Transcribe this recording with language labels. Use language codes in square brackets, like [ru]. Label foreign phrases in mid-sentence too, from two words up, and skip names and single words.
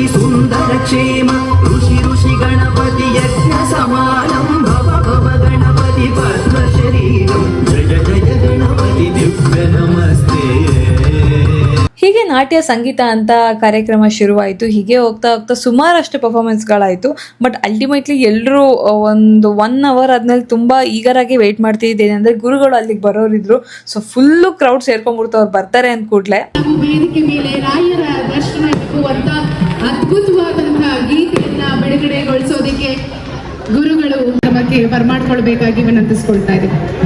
[sa] सुंदर क्षेम ऋषि गणपति यज्ञ समानं भव गणपति पद्म शरीरं जय गणपति दिव्य नमस्ते. [kn] ಹೀಗೆ ನಾಟ್ಯ ಸಂಗೀತ ಅಂತ ಕಾರ್ಯಕ್ರಮ ಶುರುವಾಯಿತು. ಹೀಗೆ ಹೋಗ್ತಾ ಹೋಗ್ತಾ ಸುಮಾರಷ್ಟು ಪರ್ಫಾರ್ಮೆನ್ಸ್ಗಳಾಯಿತು. [en] but ultimately [kn] ಎಲ್ಲರೂ ಒಂದು 1 ಅವರ್ ಆದ್ಮೇಲೆ ತುಂಬ ಈಗರಾಗಿ ವೆಯ್ಟ್ ಮಾಡ್ತಿದ್ದೇನೆ ಅಂದರೆ ಗುರುಗಳು ಅಲ್ಲಿಗೆ ಬರೋರಿದ್ರು. [en] so full crowd [kn] ಸೇರ್ಕೊಂಡ್ಬಿಡ್ತು ಅವ್ರು ಬರ್ತಾರೆ ಅಂದ ಕೂಡಲೇ. ವೇದಿಕೆ ಮೇಲೆ ರಾಯರ ದರ್ಶನ ಇಟ್ಟುವಂತ ಅದ್ಭುತವಾದಂತಹ ಗೀತೆಯನ್ನ ಬಿಡುಗಡೆಗೊಳಿಸೋದಕ್ಕೆ ಗುರುಗಳು ನಮಗೆ ಬರ್ಮಾಡ್ಕೊಳ್ಬೇಕಾಗಿ ವಿನಂತಿಸ್ಕೊಳ್ತಾ ಇದ್ದೀವಿ.